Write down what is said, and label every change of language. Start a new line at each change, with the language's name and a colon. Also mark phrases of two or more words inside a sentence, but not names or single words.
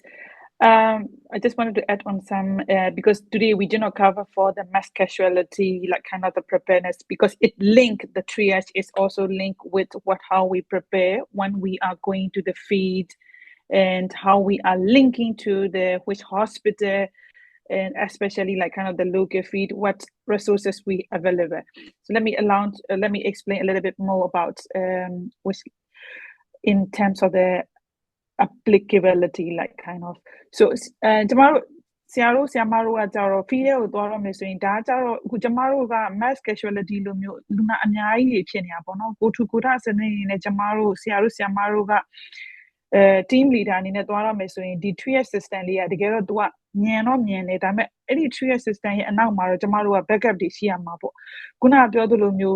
English: I just wanted to add on some, because today we did not cover for the mass casualty, like kind of the preparedness, because the triage is also linked with how we prepare when we are going to the field, and how we are linking to which hospital, and especially like kind of the local field, what resources we available. So let me explain a little bit more about which in terms of the applicability, like kind of.
Burmese: So ကျမတို့ဆရာတို့ကကြတော့ field ကိုသွားတော့မယ်ဆိုရင်ဒါကြတော့အခုကျမတို့က
English: mass casualty
Burmese: လိုမျိုးလူနာအများကြီးဖြစ်နေတာပေါ့နော်ကိုထူကိုထစနစ်နဲ့ကျမတို့ဆရာမတို့က
English: team leader
Burmese: အနေ နဲ့သွားတော့မယ်ဆိုရင်ဒီ
English: triage system
Burmese: လေးကတကယ်တော့သူကမြန်တော့မြန်တယ်ဒါပေမဲ့အဲ့ဒီ
English: triage system
Burmese: ရဲ့အနောက်မှာတော့ကျမတို့က backup တွေရှိရမှာပေါ့ခုနကပြောသလိုမျိုး